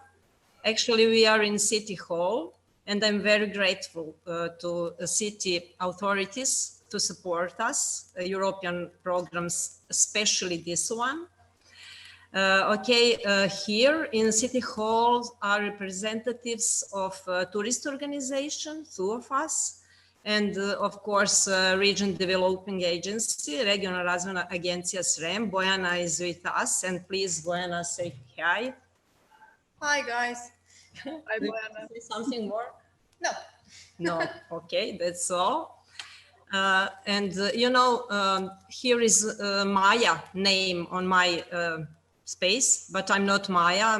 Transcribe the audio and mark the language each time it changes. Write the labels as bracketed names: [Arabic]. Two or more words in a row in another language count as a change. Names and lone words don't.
[English] Actually, we are in City Hall, and I'm very grateful to city authorities to support us, European programs, especially this one. Here in City Hall are representatives of tourist organization, two of us, and of course, Region Developing Agency, [Serbian] Regionalna razvojna agencija Srem. [English] Bojana is with us, and please, Bojana, say hi. Hi, guys. Hi, Bojana. Say something more? No. No, okay, that's all. Here is Maya name on my space, but I'm not Maya.